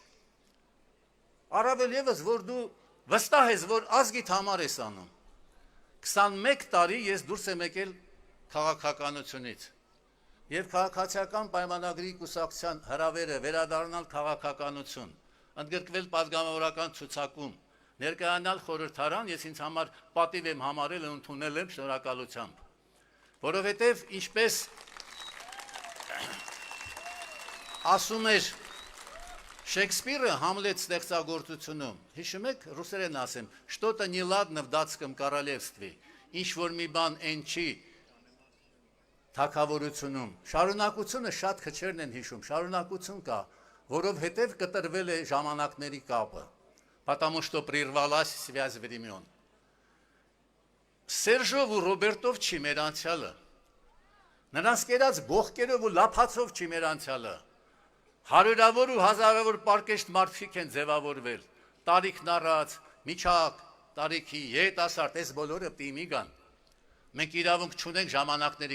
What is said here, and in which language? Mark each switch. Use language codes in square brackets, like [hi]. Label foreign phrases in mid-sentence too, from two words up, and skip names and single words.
[hy] առավել ևս, որ դու վստահ ես, որ ազգիդ համար ես անում, 21 տարի ես դուրս եմ եկել քաղաքականությունից, և քաղաքացիական պայմանագրի կուսակցության հրավերը վերադառնալ քաղաքականություն, ընդգրկվել պատգամավորական ցուցակում, ներկայանալ խորհրդարան, ես ինձ համար պատիվ եմ համարել ու ընդունել եմ շնորհակալությամբ, որովհետև ինչպես ասում էր Շեքսպիրը Համլետ ստեղծագործությունում, հիշում եք, ռուսերեն ասեմ, [ru] что-то неладно в датском королевстве, [hy] ինչ որ մի բան այն չի թագավորությունում, շարունակությունը շատ քչերն են հիշում, շարունակություն կա, որովհետև կտրվել է ժամանակների կապը, [ru] потому что прервалась связь времен. [hy] Սերժով ու Ռոբերտով չի մեր անցյալը, նրանց կերած բողկերով ու լափացով չի մեր անցյալը, հարյուրավոր ու հազարավոր պարկեշտ մարդիկ են ձևավորվել, տարիքն առած, միջակ, տարիքի, երիտասարդ, այս բոլորը պիտի գան, մենք իրավունք չունենք ժամանակների